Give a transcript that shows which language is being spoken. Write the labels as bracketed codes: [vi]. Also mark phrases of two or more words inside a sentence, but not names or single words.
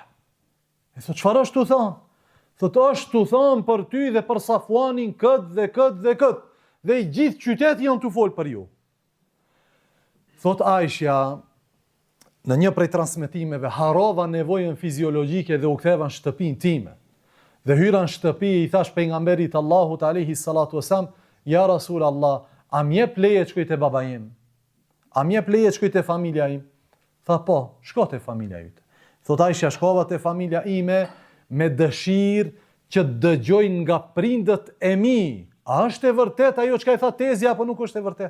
[sq] E thot, çfarë është tu thon? Thot, është tu thon për ty dhe për Safuanin këtë dhe këtë dhe këtë, dhe i gjithë qyteti janë tu fol për ju. Thot Aisha, në një prej transmetimeve, harova nevojën fiziologjike dhe u ktheva në shtëpinë time. Dhe hyra në shtëpi i thash pejgamberit Allahut [ar] عليه الصلاة والسلام يا رسول الله, [sq] a m'jep leje të shkoj te baba im? A m'jep leje të shkoj te familja im? Tha po, shko te familja jote. Thot Aisha, shkova te familja ime me dëshirë që dëgjojnë nga prindët e mi. A është e vërtet ajo çka i tha tezja apo nuk është e vërtet?